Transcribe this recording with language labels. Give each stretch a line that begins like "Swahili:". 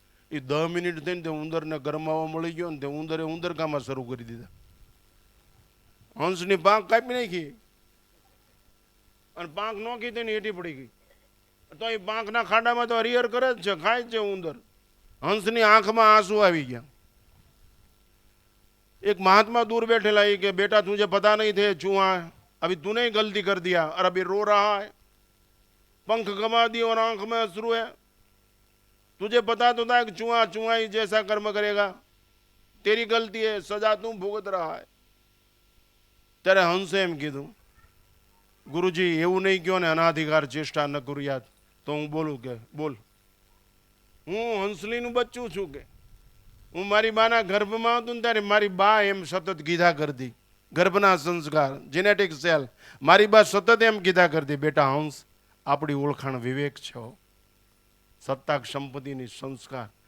Gujarati: એ 10 minute થઈને તે ઉંદરને ગરમાવા મળી ગયો ને તે ઉંદરે ઉંદરકામાં શરૂ કરી દીધા. હંસની પાંખ કાપી નાખી અને પાંખ નોખી તેની હેઠી પડી ગઈ. તો એ પાંખના ખાડામાં તો હરિહર કરે જ છે, ખાય જ છે ઉંદર. હંસની આંખમાં આંસુ આવી ગયા.
Hindi: एक महात्मा दूर बैठेला ये कि बेटा तुझे पता नहीं थे चूहा, अभी तूने ही गलती कर दिया और अभी रो रहा है, पंख गंवा दिए और आंख में अश्रु है. तुझे पता तो था कि चूहा चूहा ही जैसा कर्म करेगा, तेरी गलती है, सजा तू भुगत रहा है.
Gujarati: ત્યારે હંસે એમ કીધું, ગુરુજી એવું નહીં કહો ને
Sanskrit: અનાધિકાર ચેષ્ટા ન કરુયાત.
Gujarati: તો હું બોલું કે બોલ, હું હંસલીનું બચ્ચું છું કે હું મારી બાના ગર્ભમાં હતું ને ત્યારે મારી બા એમ સતત કીધા કરતી, ગર્ભના સંસ્કાર જેનેટિક સેલ, મારી બા સતત એમ કીધા કરતી, બેટા હંસ આપણી ઓળખાણ વિવેક છે, સત્તાક સંપત્તિની સંસ્કાર.